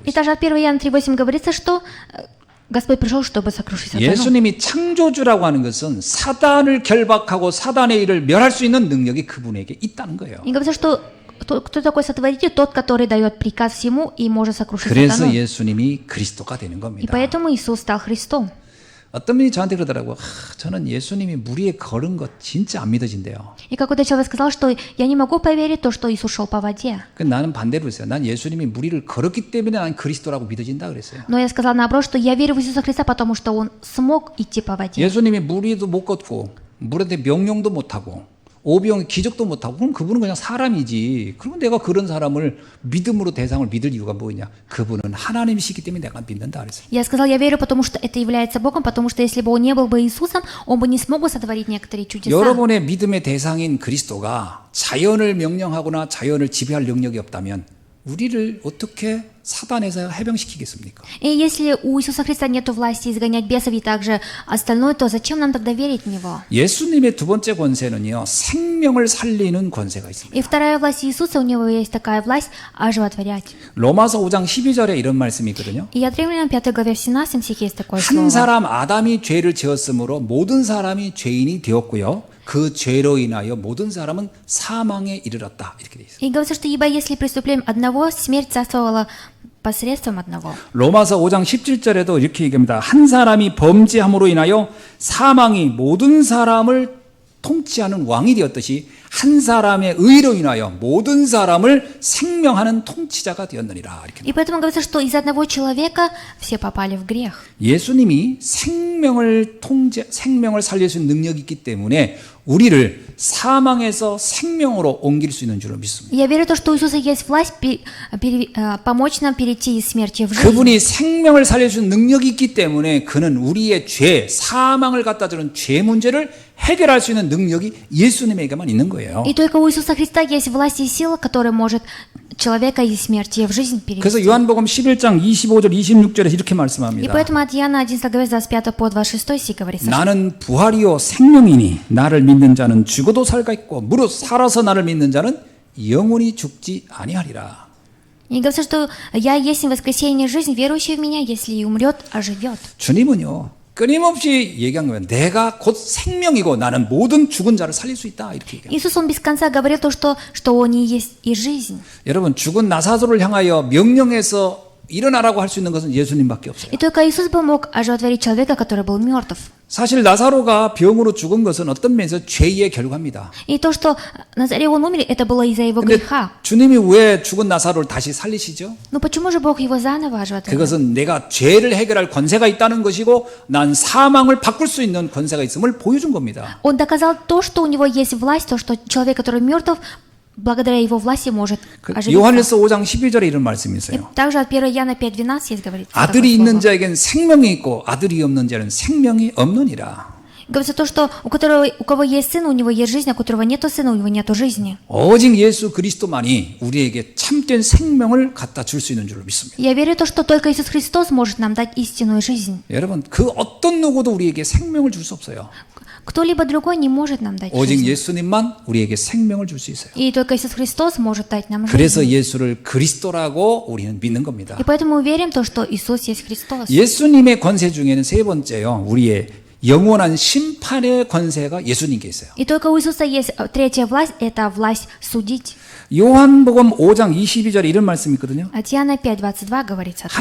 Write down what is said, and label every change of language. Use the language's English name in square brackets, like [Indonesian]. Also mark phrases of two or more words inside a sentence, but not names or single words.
[Russian] И [Korean] 있어요. [Russian] также от 1 Иоанна 3:8 говорится, что Господь пришел, чтобы сокрушить сатану. [Korean] 예수님이 창조주라고 하는 것은 사단을 결박하고 사단의 일을 멸할 수 있는 능력이 그분에게 있다는 거예요. [Russian] И говорится, что кто такой сотворитель? Тот, который дает приказ всему и может сокрушить [Korean] 그래서 [Russian] сатану. [Korean] 예수님이 그리스도가 되는 [Russian] И [Korean] 겁니다. [Russian] поэтому Иисус стал Христом. [Korean] 어떤 분이 저한테 그러더라고요. 저는 예수님이 무리에 걸은 것 진짜 안 믿어진대요. [Russian] И какой-то человек сказал, что я не могу поверить то, что Иисус шел по воде. [Korean] 나는 반대로 했어요. 난 예수님이 무리를 걸었기 때문에 난 그리스도라고 믿어진다 그랬어요. [Russian] Но я сказала наоборот, что я верю в Иисуса Христа, потому что Он смог идти по воде. [Korean] 예수님이 무리도 못 걷고 물한테 명령도 못 하고 오병 기적도 못 하고 그럼 그분은 그냥 사람이지. 그러면 내가 그런 사람을 믿음으로 대상을 믿을 이유가 뭐냐? 그분은 하나님이시기 때문에 내가 믿는다 그랬어요. [Russian] Я сказал, я верю, потому что это является Богом, потому что если бы Он не был бы Иисусом, Он бы не смог бы сотворить некоторые чудеса. [Korean] 여러분의 믿음의 대상인 그리스도가 자연을 명령하거나 자연을 지배할 능력이 없다면 우리를 어떻게 사단에서 해병시키겠습니까? [Russian] И если у Иисуса Христа нет власти изгонять бесов и также остальное, то зачем нам тогда верить в Него? [Korean] 예수님의 두 번째 권세는요, 생명을 살리는 권세가 있습니다. [Russian] И вторая власть Иисуса, у Него есть такая власть оживотворять. [Korean] 로마서 5장 12절에 이런 말씀이 있거든요. [Russian] И от Римлянам 5 главе в 17 стихе есть такое [Korean] 한 [Russian] слово. [Korean] 사람 아담이 죄를 지었으므로 모든 사람이 죄인이 되었고요. 그 죄로 인하여 모든 사람은 사망에 이르렀다. 이렇게 돼 있어요. [Russian] И говорится, что ибо если преступлением одного, смерть царствовала посредством одного. [Korean] 로마서 5장 17절에도 이렇게 얘기합니다. 한 사람이 범죄함으로 인하여 사망이 모든 사람을 통치하는 왕이 되었듯이 한 사람의 의로 인하여 모든 사람을 생명하는 통치자가 되었느니라. 이렇게. [Russian] И поэтому говорится, что из одного человека все попали в грех. [Korean] 예수님이 생명을 살릴 수 있는 능력이 있기 때문에 우리를 사망에서 생명으로 옮길 수 있는 줄로 믿습니다. [Russian] Я верю в то, что у Иисуса есть власть помочь нам перейти из смерти в жизнь. [Korean] 그분이 생명을 살릴 수 있는 능력이 있기 때문에 그는 우리의 죄, 사망을 갖다 주는 죄 문제를 해결할 수 있는 능력이 예수님에게만 있는 거예요. [Russian] И только у Иисуса Христа есть власть и сила, которая может человека из смерти в жизнь [Korean] 그래서 [Russian] перевести. [Korean] 요한복음 11장 25절 26절에서 이렇게 [Russian] И [Korean] 말씀합니다. [Russian] поэтому от Иоанна 11 главе с 25 по 26 стих говорится, [Korean] 나는 부활이요 생명이니 나를 믿는 자는 죽어도 살겠고 무릇 살아서 나를 믿는 자는 영원히 죽지 아니하리라. [Russian] и говорится, что я есть воскресение и жизнь, верующий в меня, если и умрет, оживет. [Korean] 주님은요 끊임없이 얘기한 거예요. 내가 곧 생명이고 나는 모든 죽은 자를 살릴 수 있다 이렇게 얘기해요. [Russian] Иисус, Он без конца говорил то, что Он и есть и жизнь. [Korean] 여러분 죽은 나사로를 향하여 명령해서 일어나라고 할 수 있는 것은 예수님밖에 없어요. [Russian] И только Иисус бы мог оживотворить человека, который был мертв. [Korean] 사실 나사로가 병으로 죽은 것은 어떤 면에서 죄의 결과입니다. [Russian] И то, что Назареон умер, это было из-за его [Korean] 근데 [Russian] греха. [Korean] 주님이 왜 죽은 나사로를 다시 살리시죠? [Russian] Но почему же Бог его заново оживотворил? [Korean] 그것은 내가 죄를 해결할 권세가 있다는 것이고 난 사망을 바꿀 수 있는 권세가 있음을 보여준 겁니다. [Russian] Он доказал то, что у него есть власть, то, что человек, который мертв, благодаря его власти может оживиться. [Korean] 요한일서 5장 12절에 이런 말씀이 [Russian] И [Korean] 있어요. [Russian] также от 1 Иоанна 5:12 есть говорится. [Korean] 아들이 [Russian] такое [Korean] 있는 [Russian] слово. [Korean] 자에겐 생명이 있고 아들이 없는 자는 생명이 없느니라. [Russian] Говорится то, что у кого есть сын, у него есть жизнь, а у которого нету сына, у него нету жизни. [Korean] 오직 예수 그리스도만이 우리에게 참된 생명을 갖다 줄 수 있는 줄로 믿습니다. [Russian] Я верю в то, что только Иисус Христос может нам дать истинную жизнь. [Korean] 여러분 그 어떤 누구도 우리에게 생명을 줄 수 없어요. [Russian] Кто-либо другой не может нам дать [Korean] 오직 [Russian] жизнь. [Korean] 예수님만 우리에게 생명을 줄 수 있어요. [Russian] И только Иисус Христос может дать нам [Korean] 그래서 [Russian] жизнь. [Korean] 예수를 그리스도라고 우리는 믿는 겁니다. [Russian] И поэтому мы верим в то, что Иисус есть Христос. [Korean] 예수님의 권세 중에는 세 번째요. 우리의 영원한 심판의 권세가 예수님께 있어요. [Russian] И только у Иисуса есть третья власть, это власть судить. [Korean] 요한복음 5장 22절에 이런 말씀이 있거든요. [Russian] От Иоанна 5:22 говорится так.